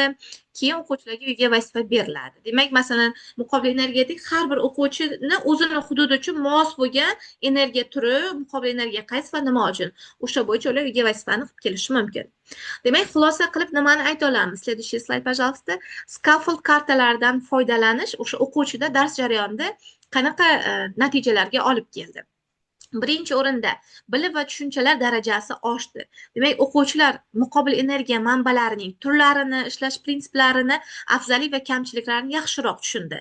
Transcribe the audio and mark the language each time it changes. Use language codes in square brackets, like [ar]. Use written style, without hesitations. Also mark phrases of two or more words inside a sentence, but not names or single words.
[uz] Keyin o'quvchilarga uyga vazifa beriladi. Demak, masalan, muqobil energetik har bir o'quvchini o'zini hududi uchun mos bo'lgan energiya turi, muqobil energiya qaysi va nima uchun, o'sha bo'yicha ular uyga vazifani qilib kelishi mumkin. Demak, xulosa qilib nimani ayta olamiz? [ru] Следующий slayd, пожалуйста. [uz] Scaffold kartalaridan foydalanish o'sha o'quvchida dars jarayonida qanaqa natijalarga olib keldi? Birinchi o'rinda bilim va tushunchalar darajasi oshdi. Demak, o'quvchilar muqobil energiya manbalarining turlarini, ishlash prinsiplarini, afzallik va kamchiliklarini yaxshiroq tushundi.